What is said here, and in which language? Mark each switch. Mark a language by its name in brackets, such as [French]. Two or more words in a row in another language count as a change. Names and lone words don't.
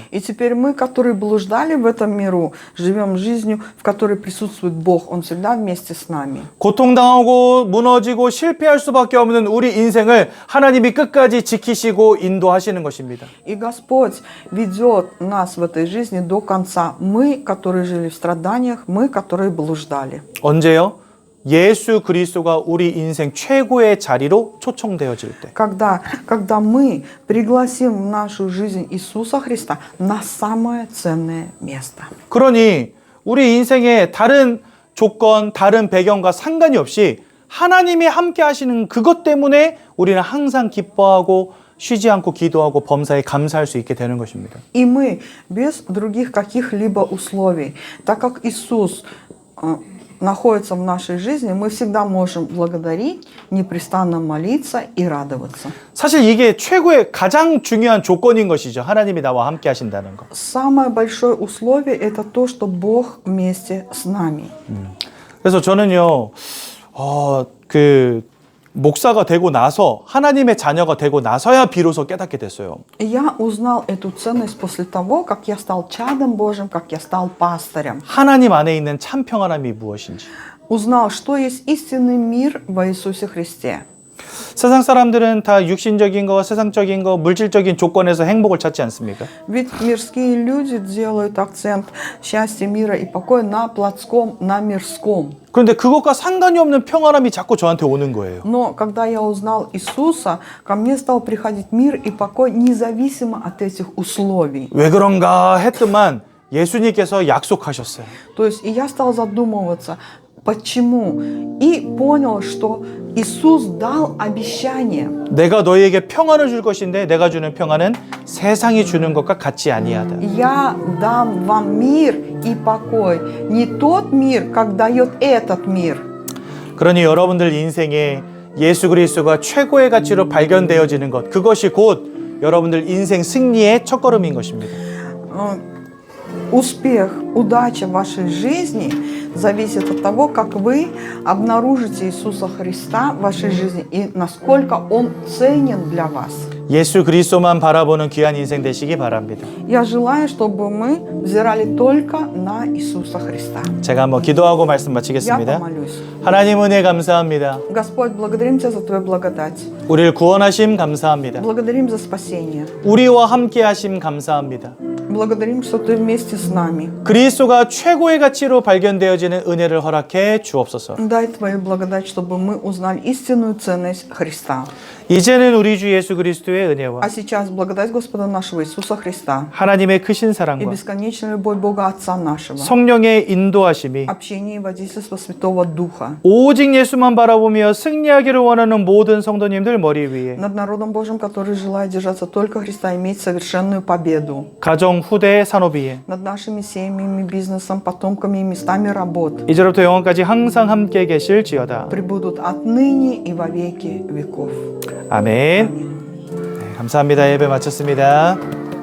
[Russian] И теперь мы, которые блуждали в этом миру, живем жизнью, в которой присутствует Бог. Он всегда вместе с нами. [Korean] 고통당하고 무너지고 실패할 수밖에 없는 우리 인생을 하나님이 끝까지 지키시고 인도하시는 것입니다. [Russian] И Господь ведет нас в этой жизни до конца. Мы, которые жили в страданиях, мы, которые блуждали. [Korean] 언제요? 예수 그리스도가 우리 인생 최고의 자리로 초청되어질 때. [Russian] Когда мы пригласим в нашу жизнь Иисуса Христа на самое ценное место. [Korean] 그러니 우리 인생의 다른 조건, 다른 배경과 상관이 없이 하나님이 함께 하시는 그것 때문에 우리는 항상 기뻐하고 쉬지 않고 기도하고 범사에 감사할 수 있게 되는 것입니다. [Russian] И мы без других каких-либо условий, так как Иисус находится в нашей жизни, мы всегда можем благодарить, непрестанно молиться и радоваться. [Korean] 사실 이게 최고의 가장 중요한 조건인 것이죠. 하나님이 나와 함께 하신다는 거. [Russian] Самое большое условие – это то, что Бог вместе с нами. [Korean] 그래서 저는요, 목사가 되고 나서 하나님의 자녀가 되고 나서야 비로소 깨닫게 됐어요. [Russian] Я узнал эту ценность после того, как я стал чадом Божьим, как я стал пастырем. [Korean] 하나님 안에 있는 참 평안함이 무엇인지. [Russian] Узнал, что есть истинный мир во Иисусе Христе. [Korean] 세상 사람들은 다 육신적인 거, 세상적인 거, 물질적인 조건에서 행복을 찾지 않습니까? [Russian] Ведь мирские люди делают акцент счастья, мира и покоя на плотском, на мирском. [Korean] 그런데 그것과 상관이 없는 평안함이 자꾸 저한테 오는 거예요. [Russian] Но когда я узнал Иисуса, ко мне стал приходить мир и покой независимо от этих условий. [Korean] 왜 그런가 했더만 예수님께서 약속하셨어요. [Russian] То есть и я стал задумываться, почему. И понял, что Иисус дал обещание. [Korean] 내가 너희에게 평안을 줄 것인데 내가 주는 평안은 세상이 주는 것과 같지 아니하다. [Russian] Я дам вам мир и покой. Не тот мир, как дает этот мир. [Korean] 그러니 여러분들 인생에 예수 그리스도가 최고의 가치로 발견되어지는 것, 그것이 곧 여러분들 인생 승리의 첫걸음인 것입니다. [Russian] Успех, удача в вашей жизни зависит от того, как вы обнаружите Иисуса Христа в вашей жизни и насколько Он ценен для вас. [Korean] 예수 그리스도만 바라보는 귀한 인생 되시기 바랍니다. [Russian] Я желаю, чтобы мы взирали только на Иисуса Христа. [Korean] 제가 한번 기도하고 말씀 [Russian] Я [Korean] 마치겠습니다. [Russian] помолюсь. [Korean] 하나님 은혜 감사합니다. [Russian] Господь, благодарим Тебя за Твою благодать. [Korean] 우리를 구원하심 감사합니다. [Russian] Благодарим за спасение. [Korean] 우리와 함께 하심 감사합니다. [Russian] Благодарим, что Ты вместе с нами. [Korean] 그리스도가 최고의 가치로 발견되어지는 은혜를 허락해 주옵소서. [Russian] Дай Твою благодать, чтобы мы узнали истинную ценность Христа. [Korean] 이제는 우리 주 예수 그리스도의 은혜와 [Russian] А сейчас благодать Господа нашего Иисуса Христа [Korean] 하나님의 크신 [Russian] и [Korean] 사랑과 [Russian] бесконечная любовь Бога Отца нашего, [Korean] 성령의 인도하심이 [Russian] общение и водительство Святого Духа [Korean] 오직 예수만 바라보며 승리하기를 원하는 모든 성도님들 머리 위에 [Russian] над народом Божьим, который желает держаться только Христа, иметь совершенную победу, [Korean] 가정, 후대, 산업 위에 [Russian] над нашими семьями, бизнесом, потомками и местами работ, [Korean] 이제로부터 영원까지 항상 함께 계실지어다. [Russian] пребудут отныне и во веки веков. [Korean] 아멘. 네, 감사합니다. 예배 마쳤습니다.